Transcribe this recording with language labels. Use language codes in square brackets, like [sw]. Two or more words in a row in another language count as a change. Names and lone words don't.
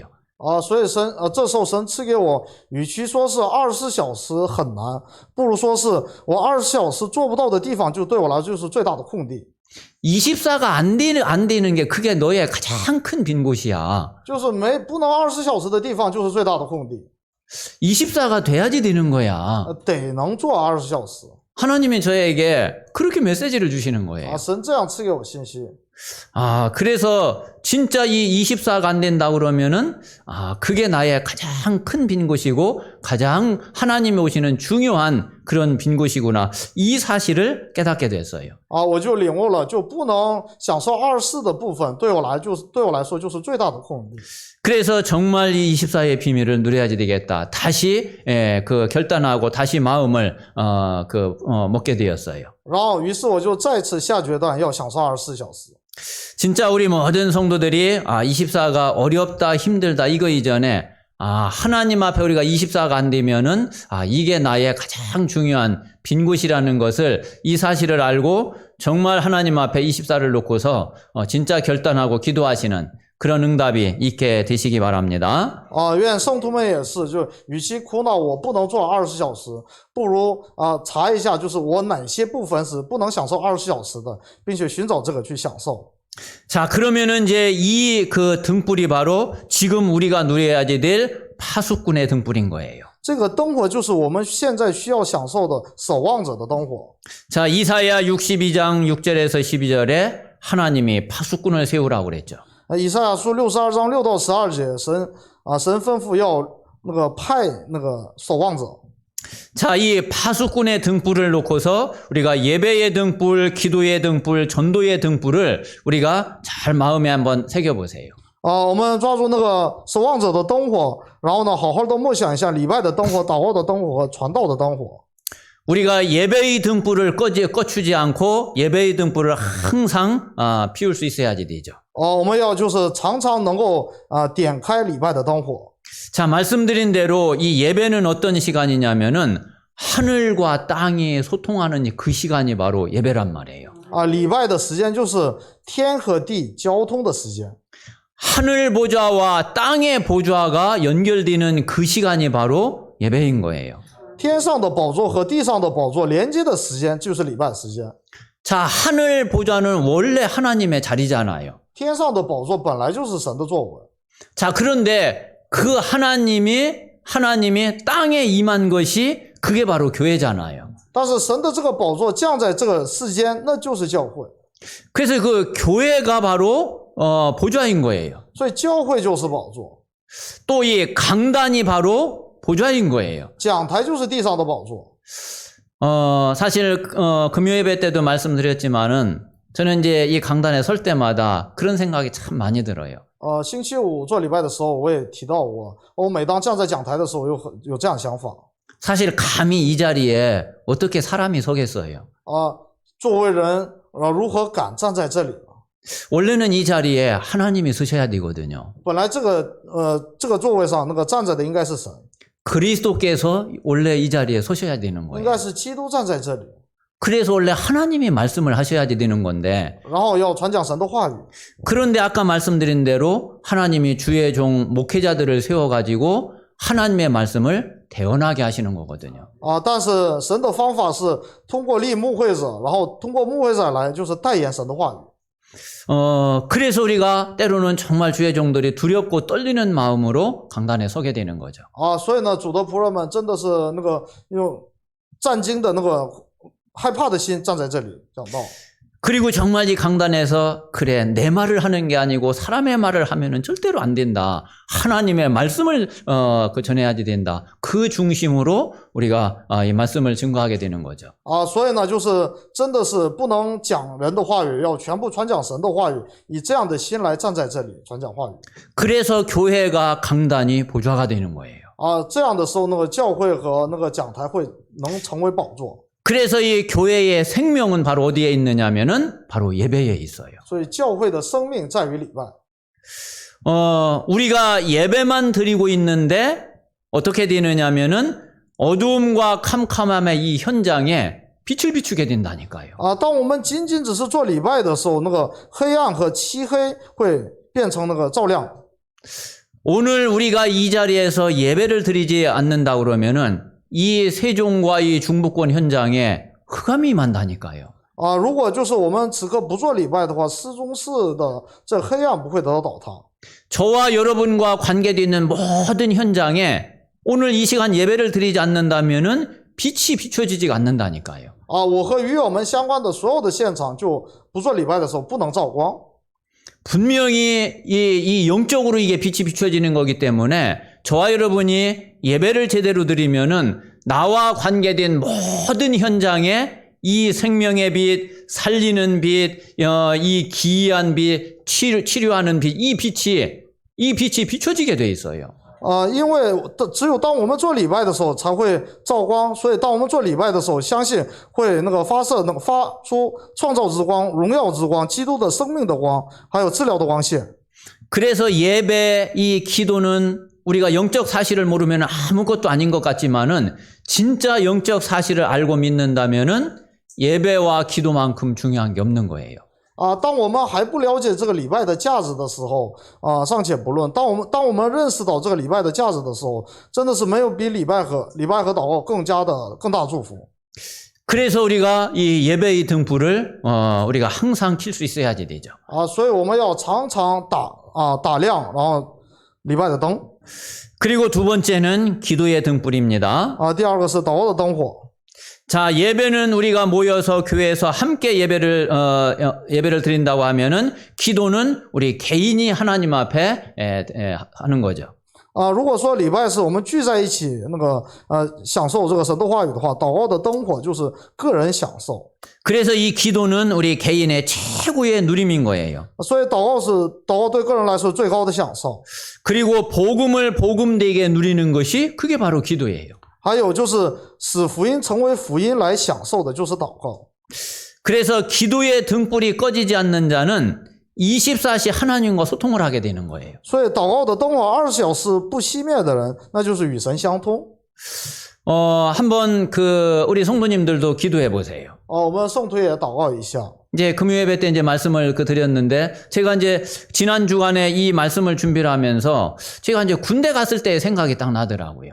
[zh] 所以这时候神赐给我，与其说是24小时很难，不如说是我24小时做不到的地方，就对我来说就是最大的空地。 [ko] 24가 안 되는 게 그게 너의 가장 큰 빈 곳이야. [zh] 就是不能24小时的地方就是最大的空地， [ko] 24가 돼야지 되는 거야. [zh] 得能做24小时。 [ko] 하나님이 저에게 그렇게 메시지를 주시는 거예요. [zh] 神这样赐给我信息。 [ko] 그래서 진짜 이 24가 안 된다 그러면은 그게 나의 가장 큰 빈 곳이고 가장 하나님이 오시는 중요한 그런 빈 곳이구나. 이 사실을 깨닫게 됐어요. [zh] 我就领悟了，就不能享受24的部分，对我来说就是最大的空地。 [ko] 그래서 정말 이 24의 비밀을 누려야지 되겠다. 다시 그 결단하고 다시 마음을 먹게 되었어요. [zh] 然后于是我就再次下决断要享受24小时。 [ko] 진짜 우리 모든 성도들이 24가 어렵다 힘들다 이거 이전에 하나님 앞에 우리가 24가 안 되면은 이게 나의 가장 중요한 빈 곳이라는 것을 이 사실을 알고 정말 하나님 앞에 24를 놓고서 진짜 결단하고 기도하시는 그런 응답이 있게 되시기 바랍니다. [zh] 愿圣徒们也是，就与其苦恼我不能做24小时，不如查一下，就是我哪些部分是不能享受24小时的，并且寻找这个去享受。 [ko] 자, 그러면은 이제 이 그 등불이 바로 지금 우리가 누려야지 될 파수꾼의 등불인 거예요. [zh] 这个灯火就是我们现在需要享受的守望者的灯火。 [ko] 자, 이사야 62장 6절에서 12절에 하나님이 파수꾼을 세우라고 그랬죠. [zh] 以赛亚书62章6到12节，神吩咐要那个派那个守望者。 [ko] 자, 이 파수꾼의 등불을 놓고서 우리가 예배의 등불, 기도의 등불, 전도의 등불을 우리가 잘 마음에 한번 새겨보세요. [zh] 我们抓住那个守望者的灯火，然后呢，好好的默想一下礼拜的灯火、祷告的灯火和传道的灯火。 [ko] 우리가 예배의 등불을 꺼주지 않고 예배의 등불을 항상 피울 수 있어야지 되죠. [zh] 我们要就是常常能够点开礼拜的灯火。 [ko] 자, 말씀드린 대로 이 예배는 어떤 시간이냐면은 하늘과 땅이 소통하는 그 시간이 바로 예배란 말이에요. [zh] 礼拜的时间就是天和地交通的时间。 [ko] 하늘 보좌와 땅의 보좌가 연결되는 그 시간이 바로 예배인 거예요. [zh] 天上的宝座和地上的宝座连接的时间就是礼拜时间。 [ko] 자, 하늘 보좌는 원래 하나님의 자리잖아요. [zh] 天上的宝座本来就是神的作为。 [ko] 자, 그런데 그 하나님이 땅에 임한 것이 그게 바로 교회잖아요. [zh] 但是神的这个宝座降在这个世间，那就是教会。 [ko] 그래서 그 교회가 바로 보좌인 거예요. [zh] 所以教会就是宝座， [ko] 또 이 강단이 바로 보좌인 거예요. [zh] 讲台就是地上的宝座。 [ko] 사실 금요예배 때도 말씀드렸지만은 저는 이제 이 강단에 설 때마다 그런 생각이 참 많이 들어요. [zh] 星期五做礼拜的时候，我也提到过，我每当站在讲台的时候，有这样的想法。 [ko] 사실 감히 이 자리에 어떻게 사람이 서겠어요? [zh] 作为人，如何敢站在这里？ [ko] 원래는 이 자리에 하나님이 서셔야 되거든요. [zh] 本来这个座位上那个站着的应该是神， [ko] 그리스도께서 원래 이 자리에 서셔야 되는 [zh] 应 [ko] 거예요. [zh] 该是基督站在这里。 [ko] 그래서 원래 하나님이 말씀을 하셔야지 되는 건데 [zh] 然后要传讲神的话语。 [ko] 그런데 아까 말씀드린 대로 하나님이 주의 종 목회자들을 세워가지고 하나님의 말씀을 대언하게 하시는 거거든요. [zh] 但是神的方法是通过立牧会者，然后通过牧会者来就是代言神的话语。 [ko] 그래서 우리가 때로는 정말 주의 종들이 두렵고 떨리는 마음으로 강단에 서게 되는 거죠. [zh] 所以呢，主的仆人们真的是那个用战惊的那个害怕的心站在这里讲道。 [ko] 그리고 정말 이 강단에서 그래 내 말을 하는 게 아니고 사람의 말을 하면은 절대로 안 된다. 하나님의 말씀을 전해야지 된다. 그 중심으로 우리가 이 말씀을 증거하게 되는 거죠. [zh] 所以呢，就是真的是不能讲人的话语，要全部传讲神的话语，以这样的心来站在这里传讲话语。 [ko] 그래서 교회가 강단이 보좌가 되는 거예요. [zh] 这样的时候，那个教会和那个讲台会能成为宝座。 [ko] 그래서 이 교회의 생명은 바로 어디에 있느냐면은 바로 예배에 있어요. [zh] 所以教会的生命在于礼拜。 [ko] 우리가 예배만 드리고 있는데 어떻게 되느냐면은 어두움과 캄캄함의 이 현장에 빛을 비추게 된다니까요. [zh] 当我们仅仅只是做礼拜的时候，那个黑暗和漆黑会变成那个照亮。 [ko] 오늘 우리가 이 자리에서 예배를 드리지 않는다 그러면은 이 세종과 이 중부권 현장에 흑암이 임한다니까요. [zh] 如果就是我们此刻不做礼拜的话，市中市的这黑暗不会得到倒塌。 [ko] 저와 여러분과 관계되어 있는 모든 현장에 오늘 이 시간 예배를 드리지 않는다면은 빛이 비춰지지 않는다니까요. [zh] 我和与我们相关的所有的现场就不做礼拜的时候不能照光。 [ko] 분명히 이 영적으로 이게 빛이 비춰지는 거기 때문에 저와 여러분이 예배를 제대로 드리면은 나와 관계된 모든 현장에 이 생명의 빛, 살리는 빛, 이 기이한 빛, 치료하는 빛, 이 빛이 비춰지게 돼 있어요. [zh] 因为只有当我们做礼拜的时候才会照光，所以当我们做礼拜的时候，相信会那个发出创造之光、荣耀之光、基督的生命的光，还有治疗的光线。 [ko] 그래서 예배, 이 기도는 우리가 영적 사실을 모르면 아무것도 아닌 것 같지만은 진짜 영적 사실을 알고 믿는다면은 예배와 기도만큼 중요한 게 없는 거예요. [zh] 当我们还不了解这个礼拜的价值的时候，尚且不论；当我们认识到这个礼拜的价值的时候，真的是没有比礼拜和祷告更大祝福。 [ko] 그래서 우리가 이 예배의 등불을 우리가 항상 킬 수 있어야지 되죠. [zh] 所以我们要常常打亮，然后礼拜的灯。 [ko] 그리고 두 번째는 기도의 등불입니다. [zh] 第二个是祷告的灯火。 [ko] 자, 예배는 우리가 모여서 교회에서 함께 예배를 드린다고 하면은 기도는 우리 개인이 하나님 앞에 하는 거죠. [zh] 如果说礼拜是我们聚在一起那个享受这个神的话语的话，祷告的灯火就是个人享受。 [ko] 그래서 이 기도는 우리 개인의 최고의 누림인 거예요. [zh] 所以祷告对个人来说最高的享受。 [ko] 그리고 복음을 복음되게 누리는 것이 그게 바로 기도예요. [zh] 还有就是使福音成为福音来享受的就是祷告。 [ko] 그래서 기도의 등불이 꺼지지 않는 자는 24시 하나님과 소통을 하게 되는 거예요. [zh] 所以祷告的灯火20小时不熄灭的人，那就是与神相通。 [ko] 한번 우리 성도님들도 기도해 보세요. [zh] 我们圣徒也祷告一下。 [ko] 이제 금요예배 때 이제 말씀을 드렸는데 제가 이제 지난 주간에 이 말씀을 준비를 하면서 제가 이제 군대 갔을 때 생각이 딱 나더라고요.